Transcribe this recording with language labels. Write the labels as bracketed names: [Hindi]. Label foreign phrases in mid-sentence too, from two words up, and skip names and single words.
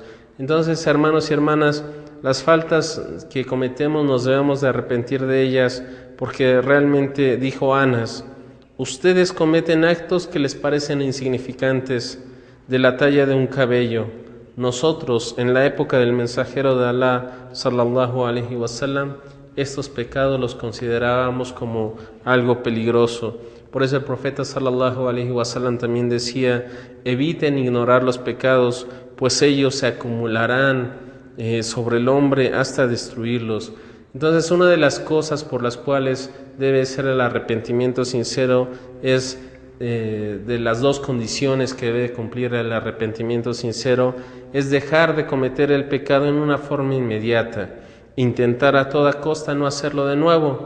[Spanish] Entonces, hermanos y hermanas, las faltas que cometemos nos debemos de arrepentir de ellas, porque realmente, dijo Anas, ustedes cometen actos que les parecen insignificantes, de la talla de un cabello. Nosotros, en la época del mensajero de Allah, [Arabic] صلى الله عليه وسلم, [Spanish] estos pecados los considerábamos como algo peligroso. Por eso el profeta [Arabic] صلى الله عليه وسلم [Spanish] también decía: eviten ignorar los pecados, pues ellos se acumularán sobre el hombre hasta destruirlos. Entonces, una de las cosas por las cuales debe ser el arrepentimiento sincero es de las dos condiciones que debe cumplir el arrepentimiento sincero, es dejar de cometer el pecado en una forma inmediata, intentar a toda costa no hacerlo de nuevo.